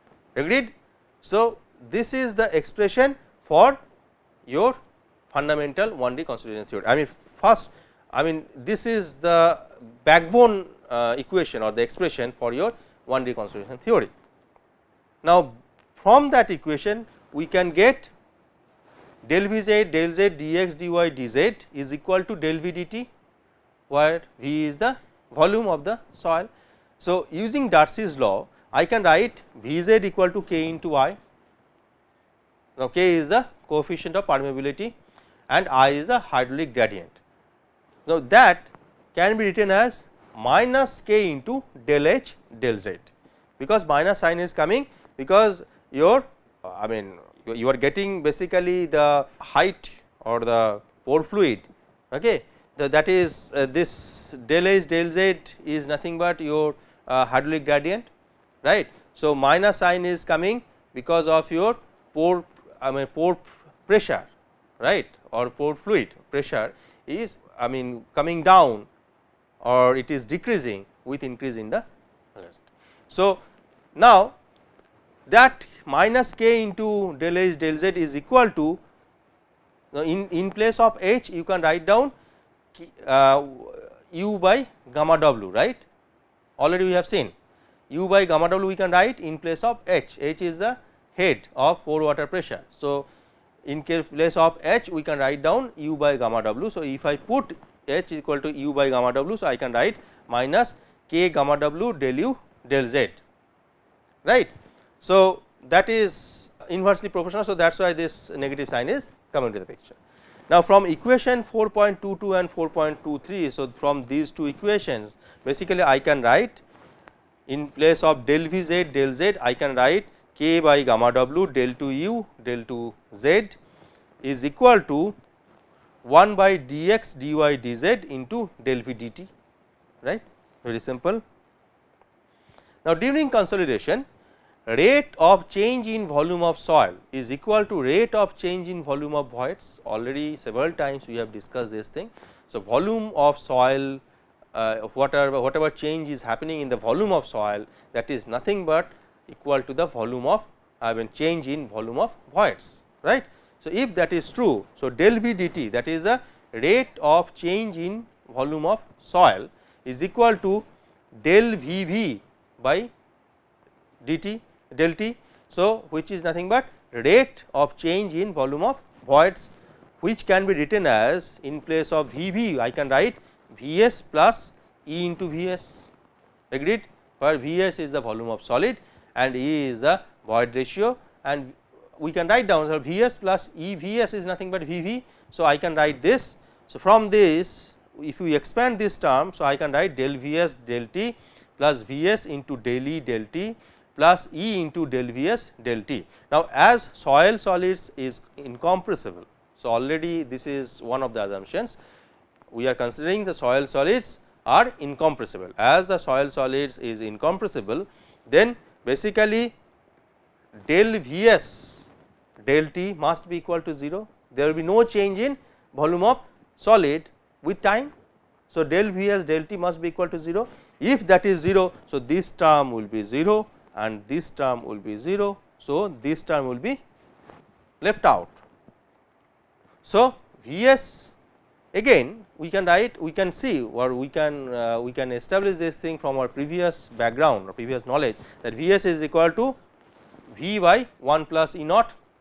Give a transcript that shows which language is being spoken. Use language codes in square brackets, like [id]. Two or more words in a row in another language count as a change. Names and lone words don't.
[en] So, this is the expression for your fundamental 1D consolidation theory. I mean first, I mean this is the backbone equation or the expression for your 1D consolidation theory. Now, from that equation we can get del V z del z dx dy dz is equal to del V dt, where V is the volume of the soil. So, using Darcy's law I can write V z equal to k into I. Now, k is the coefficient of permeability and I is the hydraulic gradient. Now, that can be written as minus k into del h del z, because minus sign is coming because your I mean you are getting basically the height or the pore fluid, okay. That is this del h del z is nothing but your hydraulic gradient, right. So, minus sign is coming because of your pore pore pressure, right, or pore fluid pressure is coming down or it is decreasing with increase in the velocity. So, now that minus k into del h del z is equal to, in place of h you can write down u by gamma w, right. Already we have seen u by gamma w we can write in place of h, h is the head of pore water pressure. So, in place of h we can write down u by gamma w. So, if I put h is equal to u by gamma w, so I can write minus k gamma w del u del z, right. So, that is inversely proportional. So, that is why this negative sign is coming to the picture. Now, from equation 4.22 and 4.23, so from these two equations basically I can write in place of del v z del z I can write k by gamma w del to u del to z is equal to 1 by dx dy dz into del v dt, right, very simple. Now, during consolidation rate of change in volume of soil is equal to rate of change in volume of voids. Already several times we have discussed this thing. So, volume of soil whatever change is happening in the volume of soil, that is nothing but equal to the volume of change in volume of voids, right. So, if that is true, so del v dt, that is the rate of change in volume of soil, is equal to del v v by dt del t. So, which is nothing but rate of change in volume of voids, which can be written as in place of v v I can write v s plus E into v s, agreed, where v s is the volume of solid and E is the void ratio, and we can write down, so v s plus E v s is nothing but v v. So, I can write this. So, from this if we expand this term, so I can write del v s del t plus v s into del E del t plus E into del v s del t. Now, as soil solids is incompressible, so already this is one of the assumptions, we are considering the soil solids are incompressible. As the soil solids is incompressible, then basically del v s del t must be equal to 0. There will be no change in volume of solid with time. So, del v s del t must be equal to 0. If that is 0, so this term will be 0 and this term will be 0. So, this term will be left out. So, v s again we can write, we can see, or we can establish this thing from our previous background or previous knowledge, that v s is equal to v by 1 plus E naught.